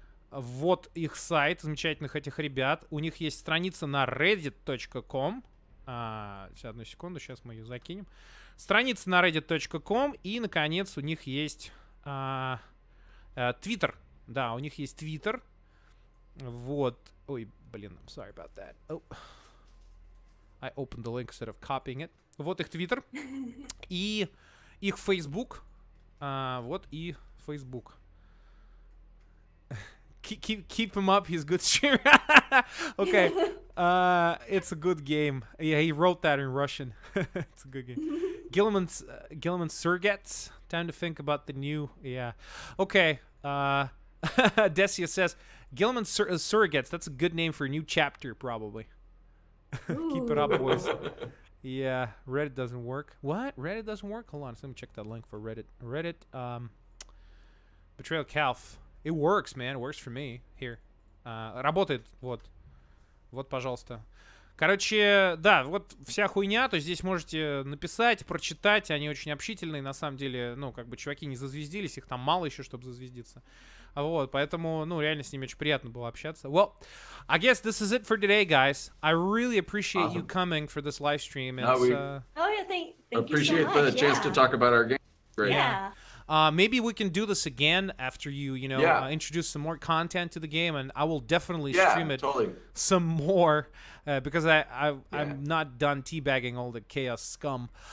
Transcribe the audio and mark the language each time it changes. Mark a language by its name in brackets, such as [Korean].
[Russian] Вот их сайт замечательных этих ребят. У них есть страница на reddit.com. Сейчас, одну секунду, сейчас мы ее закинем. Страница на reddit.com, и, наконец, у них есть Twitter. Да, у них есть Twitter. Вот. Ой, блин, [English] I'm sorry about that. Oh. I opened the link instead of copying it. [Russian] Вот их Twitter. И их Facebook. Вот и Facebook. [English] Keep him up, he's good streamer. Okay. It's a good game. Yeah, he wrote that in Russian. It's a good game. Gilliman Surgets. Time to think about the new. Yeah. Okay. Desia says, Gilliman Surrogates. That's a good name for a new chapter, probably. Keep it up, boys. Yeah, Reddit doesn't work. What? Reddit doesn't work? Hold on, let me check that link for Reddit. Reddit, Betrayal Calth. It works, man. It works for me. Here. [Russian] Работает. Вот. Вот, пожалуйста. Короче, да, вот вся хуйня. То есть здесь можете написать, прочитать. Они очень общительные. На самом деле, ну, как бы чуваки не зазвездились. Их там мало еще, чтобы зазвездиться. Вот, поэтому, ну, реально с ними очень приятно было общаться. [English] Well, I guess this is it for today, guys. I really appreciate you coming for this live stream. Oh, yeah, thank appreciate you so much. the chance to talk about our game. Great. Yeah. Maybe we can do this again after you introduce some more content to the game, and I will definitely stream it some more because I'm not done teabagging all the chaos scum.